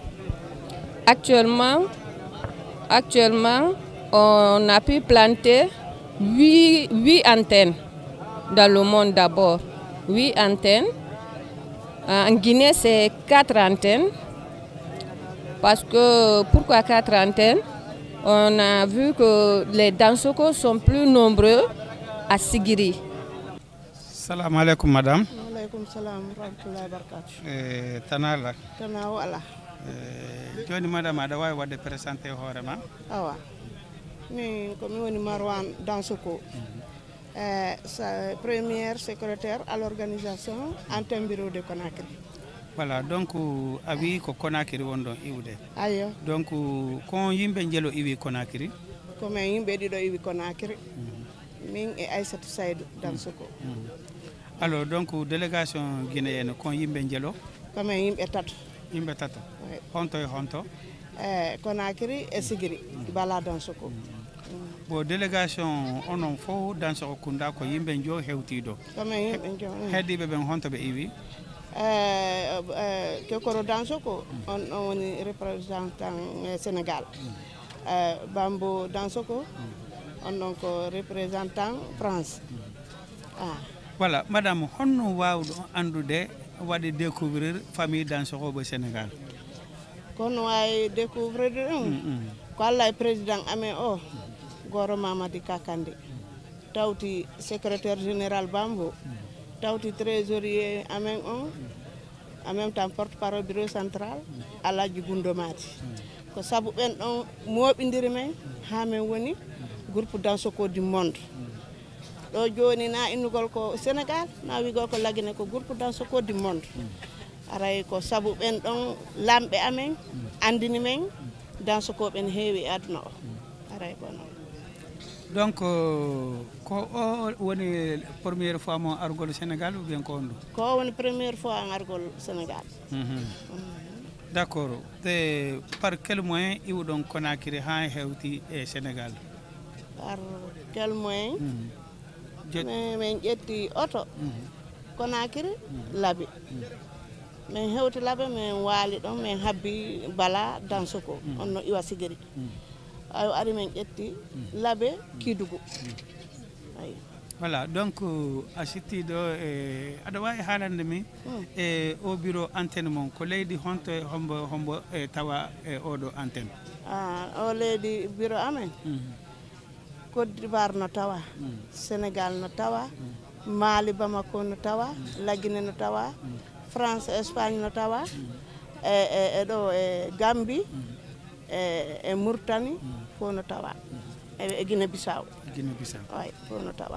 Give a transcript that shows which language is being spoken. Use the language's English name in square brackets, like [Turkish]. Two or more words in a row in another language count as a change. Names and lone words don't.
[French] Actuellement, on a pu planter 8 antennes dans le monde d'abord. 8 antennes. En Guinée, c'est 4 antennes. Parce que, pourquoi 4 antennes? On a vu que les Dansokho sont plus nombreux à Sigiri. [Arabic] سلام عليكم, madame. عليكم السلام، رحمة الله بركاته. [Fula] Tanala. Tanawala. Joni madame ada way wadde présenter horema. Awa. Min ko mi woni Marwan Dansokho. [French] Première secrétaire à l'organisation antenne bureau de Conakry. Voilà, donc [Fula] awi ko Conakry wondon iwde. Ayo. Donc kon yimbe jelo iwi Conakry. Ko men yimbe dido iwi Conakry. Min e Aissatou Saïdou Dansokho. [French] Alors donc délégation guinéenne [Fula] kon yimbe jelo. Ko men yimbe tato. Yimbe tato. Honto e honto. Conakry e Sigiri Bala Dansokho. Bo délégation onon fo Dansokho kunda ko yimbe jo hewtido. Ko men yimbe jo. Heddibe ben honto be iwi. Kekoro Dansokho on woni représentant Sénégal. Bambo Dansokho on [French] donc représentant [Fula] France. [French] Voilà, madame, [Fula] honno wawdo andude wadi découvrir famille Dansokho au Sénégal. kono wawi découvrir ɗum ko Allah e président amen o Goro Mamadi Kakande tawti secrétaire général Bambo tawti trésorier amen on [French] en même temps porte-parole bureau central [Fula] Alaji Gundomati ko sabu ɓen ɗon moɓidiri men ha men woni groupe Dansoko [French] du monde [Fula] ɗo joni na innugol ko Sénégal na wigol ko Laguine ko groupe Dansoko [French] du monde [Fula] aray ko sabu ɓen ɗon lamɓe amen andini men Dansoko ɓen heewi e aduna o aray ko noon donc ko o woni [French] première fois [Fula] mo argol Sénégal [French] ou bien [Fula] ko on ɗum ko woni [French] première fois [Fula] an argol Sénégal [French] d' accord [Fula] te [French] par quel moyen [Fula] iwɗon Conakry ha hewti e Sénégal [French] par quel moyen [Fula] min ƴetti oto Conakry laabi min hewti laabe min waali ɗon min habbi Bala Dansoko on no iwa Sigiri ayo ari min ƴetti laabe Kidougou ayi [French] voilà donc [Fula] a sitti ɗo e aɗa wawi haalande min e o [French] bureau antenne [Fula] mon ko leydi honto hombo e tawa e oɗo antenne o leydi bureau amen Côte d'Ivoire no tawa Sénégal no tawa Mali Bamako no tawa Laguine no tawa France Espagne no tawa e ɗo e Gambie e Mauritanie fof no tawa e Guinée Bissau way fof no tawa